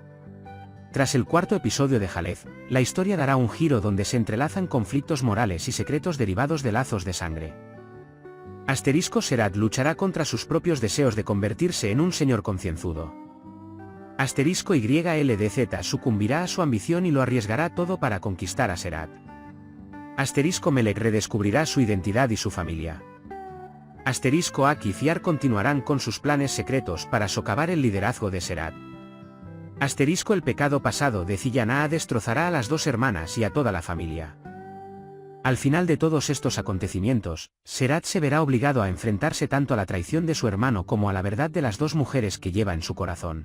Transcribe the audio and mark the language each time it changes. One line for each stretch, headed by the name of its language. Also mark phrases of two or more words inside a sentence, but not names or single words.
Spanish: Tras el cuarto episodio de Jalef, la historia dará un giro donde se entrelazan conflictos morales y secretos derivados de lazos de sangre. Serad luchará contra sus propios deseos de convertirse en un señor concienzudo. YLDZ sucumbirá a su ambición y lo arriesgará todo para conquistar a Serad. Melek redescubrirá su identidad y su familia. Akif y Ar continuarán con sus planes secretos para socavar el liderazgo de Serad. El pecado pasado de Zillanaa destrozará a las dos hermanas y a toda la familia. Al final de todos estos acontecimientos, Serad se verá obligado a enfrentarse tanto a la traición de su hermano como a la verdad de las dos mujeres que lleva en su corazón.